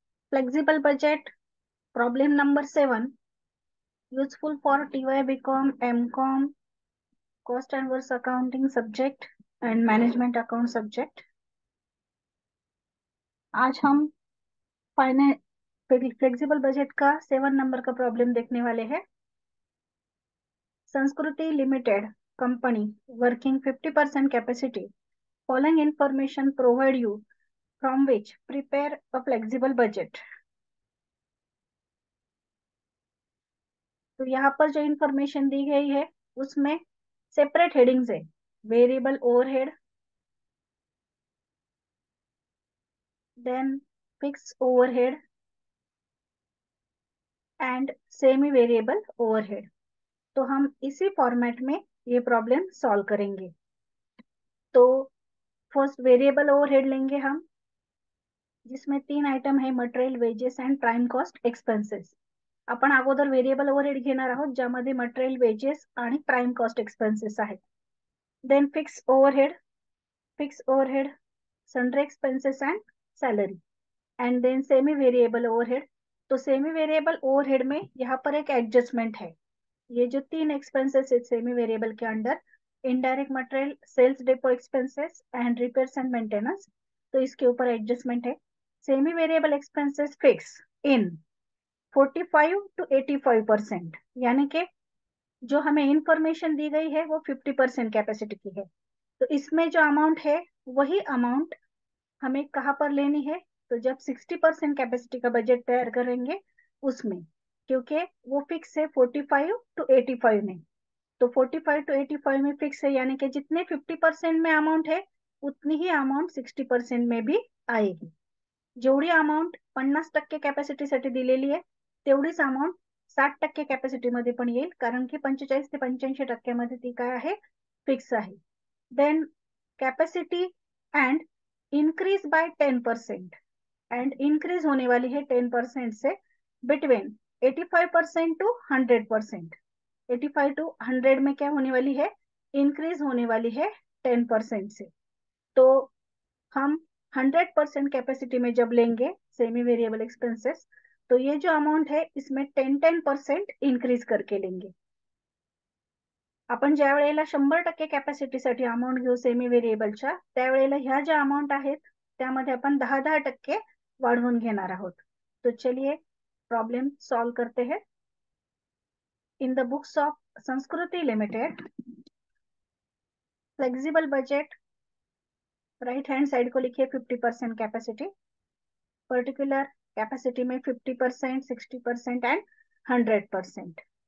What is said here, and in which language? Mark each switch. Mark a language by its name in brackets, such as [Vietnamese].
[English] Flexible budget, problem number 7, useful for TY BCom, MCom, cost and works accounting subject and management account subject. [Hindi] आज हम flexible budget का 7 number का problem देखने वाले हैं. [English] Sanskriti limited company working 50% capacity. Following information provide you from which prepare a flexible budget. [Hindi] तो यहाँ पर जो इंफॉर्मेशन दी गई है उसमें सेपरेट हेडिंग्स है. [English] Variable overhead, then fix overhead and semi variable overhead. [Hindi] तो हम इसी फॉर्मेट में ये प्रॉब्लम सॉल्व करेंगे. तो फर्स्ट वेरिएबल ओवरहेड लेंगे हम, जिसमें 3 आयटम है, material, wages and prime cost expenses. [Marathi] आपण अगोदर वेरिएबल ओवरहेड घेणार आहोत, ज्यामध्ये मटेरियल, वेजेस आणि प्राइम कॉस्ट एक्सपेन्सेस आहेत. [English] Then fix overhead, sundry expenses and salary, and then semi variable overhead. [Hindi] तो सेमी वेरिएबल ओवरहेड में यहाँ पर एक एडजस्टमेंट है. ये जो 3 एक्सपेंसेस है सेमी वेरिएबल के under, indirect material, sales depot expenses and repairs and maintenance, तो इसके ऊपर एडजस्टमेंट है. [English] semi variable expenses fix in 45 to 85%, [Hindi] यानी कि जो हमें इंफॉर्मेशन दी गई है वो 50% कैपेसिटी की है. तो इसमें जो अमाउंट है वही अमाउंट हमें कहाँ पर लेनी है, तो जब 60% कैपेसिटी का बजट तैयार करेंगे उसमें, क्योंकि वो फिक्स है 45 to 85 में. तो 45 to 85 में फिक्स है, यानी कि जितने 50% में अमाउंट है उतनी ही अमाउंट 60% में भी आएगी. [Marathi] जेवढी अमाउंट 50% कॅपॅसिटीसाठी दिलेली आहे तेवढीच अमाउंट 60% कॅपॅसिटी मध्ये पण येईल, कारण की 45 ते 85% ती काय आहे, फिक्स आहे. [English] then capacity and increase by 10%, and increase [Hindi] होने वाली है [English] 10% से between 85% to 100%. [Hindi] 85 टू 100 में क्या होने वाली है, इंक्रीज होने वाली है 10% से. तो हम 100% कैपेसिटी में जब लेंगे सेमी वेरिएबल एक्सपेंसेस, तो ये जो अमाउंट है इसमें 10% इंक्रीज करके लेंगे. [Marathi] आपण ज्या वेळेला 100% कॅपॅसिटीसाठी अमाउंट घेऊ सेमी व्हेरिएबलच्या, त्यावेळेला ह्या ज्या अमाउंट आहेत त्यामध्ये आपण 10% वाढवून घेणार आहोत. [Hindi] तो चलिए प्रॉब्लम सॉल्व करते हैं. [English] in the books of [Hindi] संस्कृति limited, flexible budget, right hand side को लिखिए 50% कैपेसिटी. पर्टिकुलर कैपेसिटी में 50%, 60% एंड 100%.